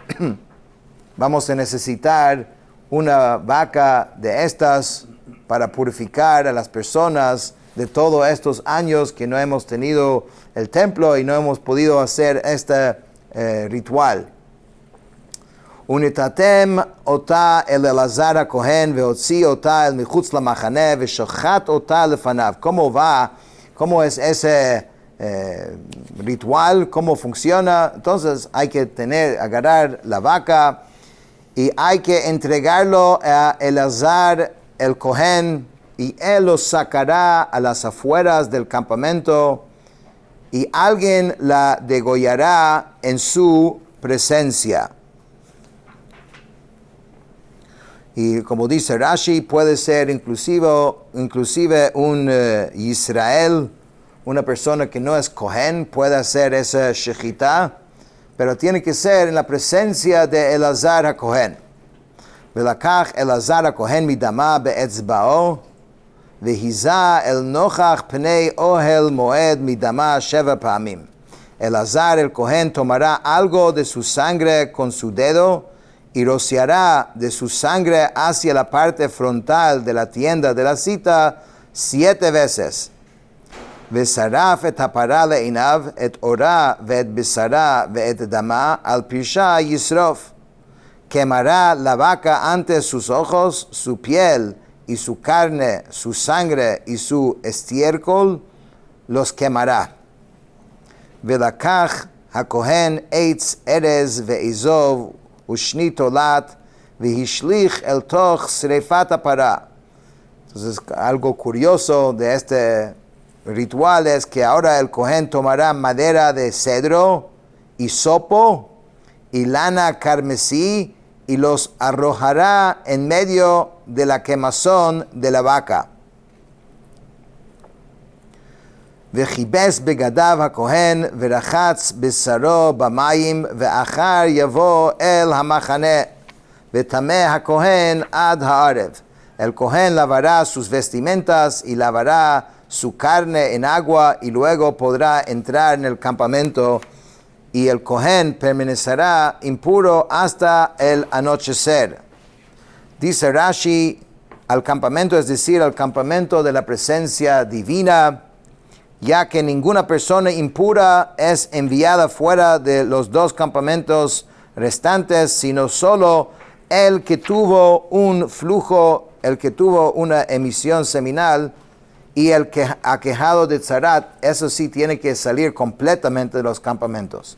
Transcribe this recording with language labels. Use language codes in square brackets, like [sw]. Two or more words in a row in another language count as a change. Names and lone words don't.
[es] Vamos a necesitar una vaca de estas para purificar a las personas de todos estos años que no hemos tenido el templo y no hemos podido hacer este ritual. [he] ונתתם אתה אל אלעזר הכהן והוציא אתה אל מחוץ למחנה ושחט אתה לפניו. [es] ¿Cómo es ese ritual? ¿Cómo funciona? Entonces hay que agarrar la vaca y hay que entregarlo a Elazar el Kohen y él lo sacará a las afueras del campamento y alguien la degollará en su presencia. Y como dice Rashi, puede ser inclusive un Israel, una persona que no es Kohen, puede hacer esa shechita, pero tiene que ser en la presencia de Elazar HaKohen. [he] ולקח אלעזר הכהן מדמה באצבעו, והזה אל נכח פני אהל מועד מדמה 7 פעמים. [es] Elazar el Kohen tomará algo de su sangre con su dedo y rociará de su sangre hacia la parte frontal de la tienda de la cita 7 veces. [he] ושרף את הפרה לעיניו את ערה ואת בשרה ואת דמה על פרשה ישרף. [es] Quemará la vaca ante sus ojos, su piel y su carne, su sangre y su estiércol los quemará. [he] ולקח הכהן עץ ארז ואזוב ושני תולעת והשליך אל תוך שרפת הפרה. [es] Entonces, algo curioso de este ritual es que ahora el Kohen tomará madera de cedro, hisopo y lana carmesí y los arrojará en medio de la quemazón de la vaca. [he] וכבס בגדיו הכהן ורחץ בשרו במים ואחר יבוא אל המחנה וטמא הכהן עד הערב [es] El Cohen lavará sus vestimentas y lavará su carne en agua y luego podrá entrar en el campamento, y el Cohen permanecerá impuro hasta el anochecer. Dice Rashi, al campamento, es decir, al campamento de la presencia divina, ya que ninguna persona impura es enviada fuera de los dos campamentos restantes, sino solo el que tuvo un flujo, el que tuvo una emisión seminal, y el que aquejado de tzarat, eso sí tiene que salir completamente de los campamentos.